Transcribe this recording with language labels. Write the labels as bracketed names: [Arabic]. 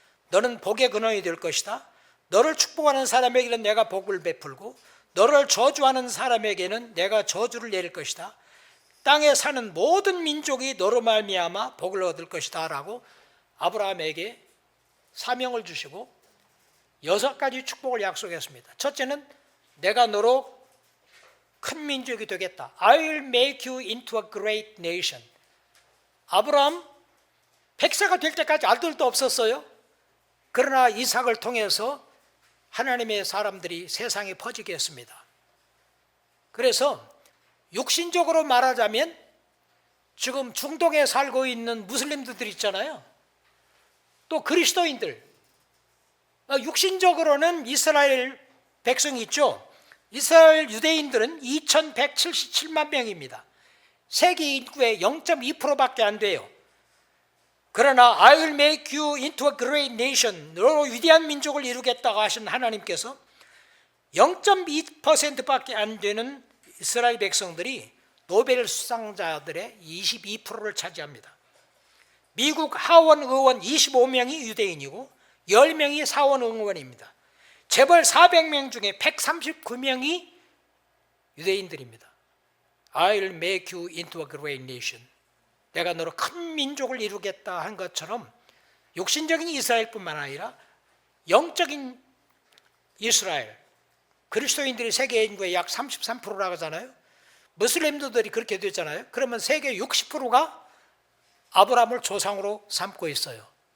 [Korean] 너는 복의 근원이 될 것이다. 너를 축복하는 사람에게는 내가 복을 베풀고 너를 저주하는 사람에게는 내가 저주를 내릴 것이다. 땅에 사는 모든 민족이 너로 말미암아 복을 얻을 것이다 라고 아브라함에게 사명을 주시고 6가지 축복을 약속했습니다. 첫째는 내가 너로 큰 민족이 되겠다. [English] I will make you into a great nation. [Korean] 아브라함 100세가 될 때까지 아들도 없었어요. 그러나 이삭을 통해서 하나님의 사람들이 세상에 퍼지게 했습니다. 그래서 육신적으로 말하자면 지금 중동에 살고 있는 무슬림들 있잖아요. 또 그리스도인들, 육신적으로는 이스라엘 백성이 있죠. 이스라엘 유대인들은 2177만 명입니다. 세계 인구의 0.2%밖에 안 돼요. 그러나 [English] I will make you into a great nation, [Korean] 너로 위대한 민족을 이루겠다고 하신 하나님께서 0.2%밖에 안 되는 이스라엘 백성들이 노벨 수상자들의 22%를 차지합니다. 미국 하원 의원 25명이 유대인이고 10명이 사원 의원입니다. 재벌 400명 중에 139명이 유대인들입니다. [English] I will make you into a great nation. [Korean] 내가 너로 큰 민족을 이루겠다 한 것처럼 육신적인 이스라엘뿐만 아니라 영적인 이스라엘, 그리스도인들이 세계 인구의 약 33%라고 하잖아요. 무슬림들이 그렇게 됐잖아요. 그러면 세계 60%가 아브라함을 조상으로 삼고 있어요.